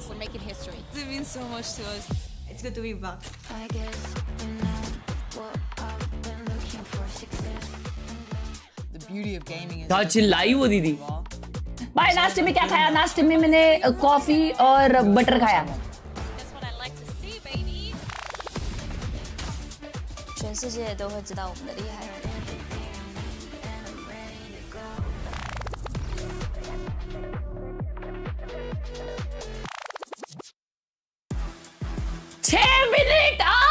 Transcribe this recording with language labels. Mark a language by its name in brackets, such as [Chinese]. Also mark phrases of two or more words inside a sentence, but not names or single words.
[English] We're making history. It means so much to us. It's good to be back. I guess you know what I've been looking for success. The beauty of gaming is. [Hindi] क्या चिल्लाई वो दीदी? भाई नाश्ते में क्या खाया? नाश्ते में मैंने कॉफी और बटर खाया। [Chinese] 全世界都会知道我们的厉害。 [Hindi] 6 मिनट।